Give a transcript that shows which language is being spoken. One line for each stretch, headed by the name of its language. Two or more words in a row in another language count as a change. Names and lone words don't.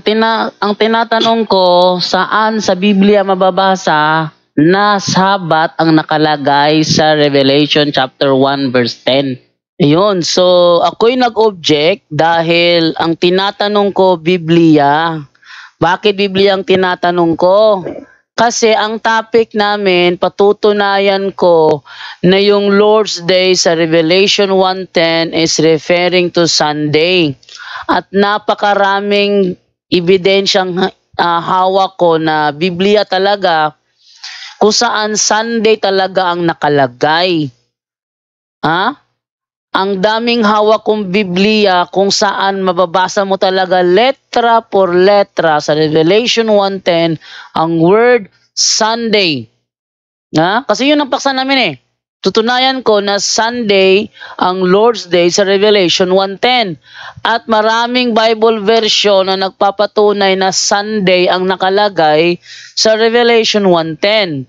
Filipino: Ang tinatanong ko, saan sa Biblia mababasa na Sabat ang nakalagay sa Revelation chapter 1 verse 10? Ayun, so ako'y nag-object dahil ang tinatanong ko Biblia. Bakit Biblia ang tinatanong ko? Kasi ang topic namin, patutunayan ko na yung Lord's Day sa Revelation 1:10
English: is referring to Sunday.
Filipino: At napakaraming ebidensyang hawak ko na Biblia talaga kung saan Sunday talaga ang nakalagay. Ang daming hawak kong Biblia kung saan mababasa mo talaga
Spanish: letra por letra
Filipino: sa Revelation 1:10 ang word Sunday. Kasi yun ang paksa namin eh. Tutunayan ko na Sunday ang Lord's Day sa Revelation 1:10. At maraming
English: Bible version
Filipino: na nagpapatunay na Sunday ang nakalagay sa Revelation 1:10.